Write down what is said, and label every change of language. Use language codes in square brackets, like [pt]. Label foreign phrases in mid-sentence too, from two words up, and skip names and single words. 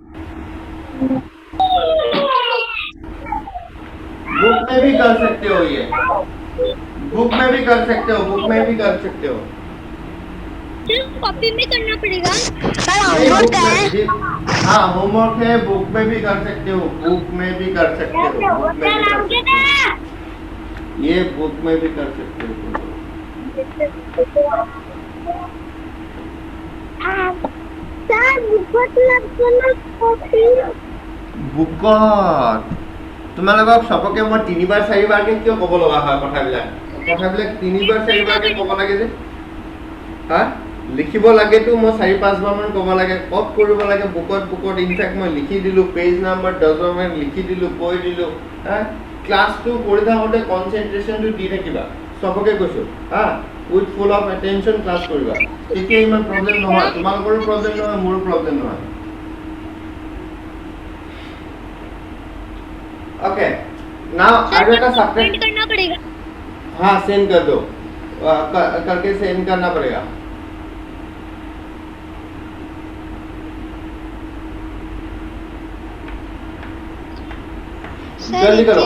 [hi] बुक में भी कर सकते हो ये बुक में भी कर सकते हो सिर्फ कॉपी में करना पड़ेगा सर होमवर्क है हाँ होमवर्क है बुक में भी कर सकते हो ये बुक में भी कर सकते हो [as] বুকত তোমালোকক সবকে মই তিনিবাৰ চাৰিবাৰকে কিয় ক'ব লগা হয় কথাবিলাক তিনিবাৰ চাৰিবাৰকে ক'ব লাগে যে হা লিখিব লাগেতো মই 4-5 বাৰ মান ক'ব লাগে কপ কৰিব লাগে বুকত ইনফেক্ট মই লিখি দিলো [en] page number [as] 10 মান লিখি দিলো কৈ দিলো হা ক্লাছটো কৰি থাকোতে কনসেন্ট্ৰেচনটো দি থাকিবা সবকে কৈছো হা [en] with full of attention [as] ক্লাস কৰিবা তেতিয়া ইমান প্ৰবলেম নহয় তোমালোকৰ প্ৰবলেম নহয় মোৰ প্ৰবলেম নহয় [en] okay now [hi] आगे का सब्जेक्ट करना पड़ेगा हाँ सेंड कर दो करके सेंड करना पड़ेगा जल्दी करो